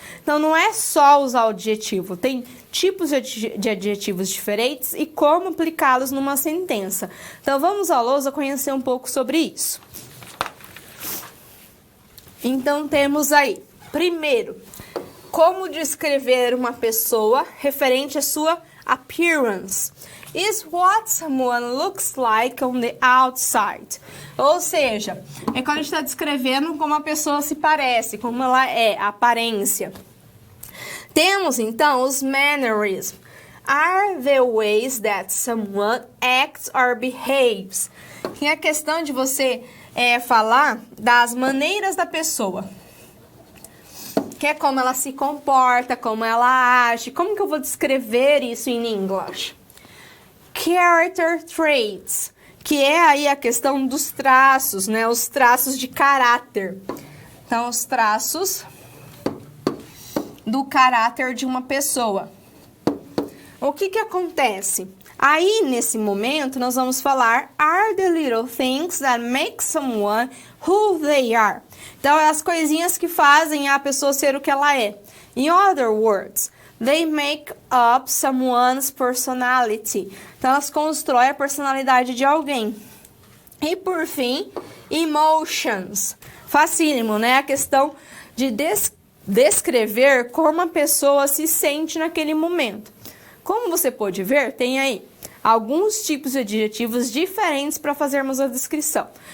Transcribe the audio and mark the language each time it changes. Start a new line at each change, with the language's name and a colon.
Portuguese: Então, não é só usar o adjetivo, tem tipos de adjetivos diferentes e como aplicá-los numa sentença. Então, vamos à lousa conhecer um pouco sobre isso. Então, temos aí, primeiro, como descrever uma pessoa referente à sua appearance.
English: Is what someone looks like on the outside.
Portuguese: Ou seja, é quando a gente está descrevendo como a pessoa se parece, como ela é, a aparência. Temos, então, os mannerisms.
English: Are the ways that someone acts or behaves.
Portuguese: E a questão de você falar das maneiras da pessoa. Que é como ela se comporta, como ela age. Como que eu vou descrever isso em inglês? Character traits, que é aí a questão dos traços, né? Os traços de caráter. Então, os traços do caráter de uma pessoa. O que acontece? Aí, nesse momento, nós vamos falar
English: are the little things that make someone who they are.
Portuguese: Então, é as coisinhas que fazem a pessoa ser o que ela é.
English: In other words, they make up someone's personality.
Portuguese: Então, elas constroem a personalidade de alguém. E, por fim, emotions. Facílimo, né? A questão de descrever como a pessoa se sente naquele momento. Como você pode ver, tem aí alguns tipos de adjetivos diferentes para fazermos a descrição.